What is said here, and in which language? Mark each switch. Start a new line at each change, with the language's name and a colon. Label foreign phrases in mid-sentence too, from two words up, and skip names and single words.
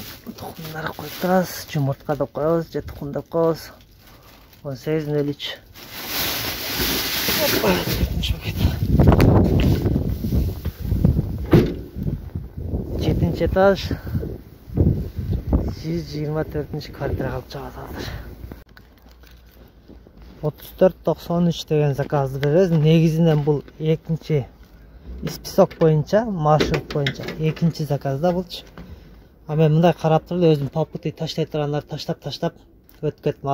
Uzbek: Tuxumları qo'yib turamiz. Jumurtqa deb qo'yamiz, je tuxum deb qo'yamiz. 18:03. Hoppa, 4. paket. 7. etaj.
Kyrgyz: 124 kvartira қалып чыгат азыр. 34:93 деген заказды беребиз. Негизинен бул экинчи список боюнча, маршрут боюнча экинчи заказда болчу. А мен мындай карап туруп өзүм попуты таштай тургандар таштап өтүп кеттим.